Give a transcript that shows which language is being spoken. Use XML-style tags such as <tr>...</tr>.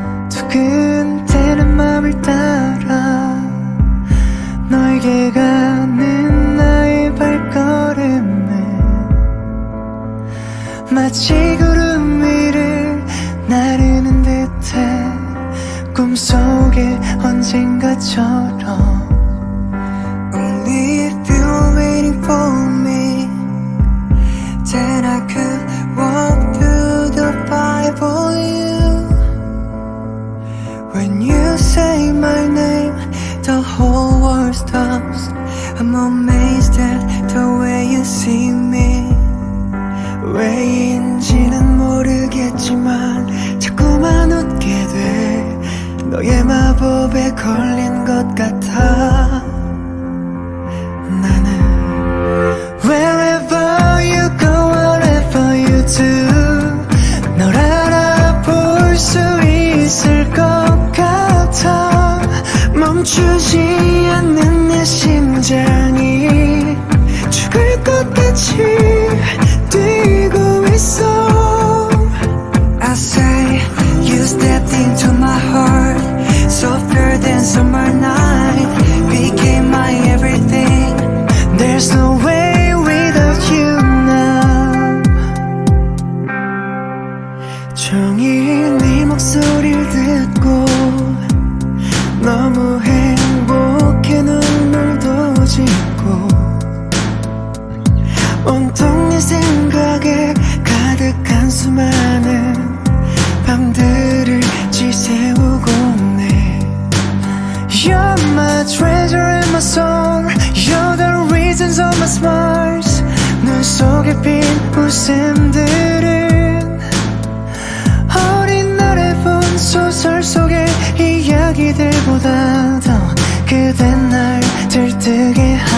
<ko>두근대는 맘을 따라 너에게 가는 나의 발걸음은 마치 구름 위를 나르는 듯해. 꿈속에 언젠가처럼.</ko> <en>Only if you're waiting for me, then I could walk through the fire for you. When you say my name, the whole world stops. I'm amazed at the way you see me.</en> <ko>왜인지는 모르겠지만 자꾸만 웃게 돼. 너의 마법에 걸린 것 같아. 나는</ko> <en>Wherever you go, whatever you do,</en> <ko>널 알아볼 수 있을 것 같아. 멈추지 않는 내 심장이 죽을 것 같이 뛰고 있어.</ko> <en>I say you stepped into my heart, softer than summer night, became my everything. There's no way without you now.</en> <ko>종일 네 목소리를 듣고 너무 행복해. 눈물도 짓고 온통 네 생각에 가득한 수많은 밤들을 지새우고 네.</ko> <en>You're my treasure and my soul, you're the reasons of my smiles.</en> <ko>눈 속에 핀 웃음들은 어린 날에 본 소설 속의 이야기들보다 더 그댄 날 들뜨게</ko>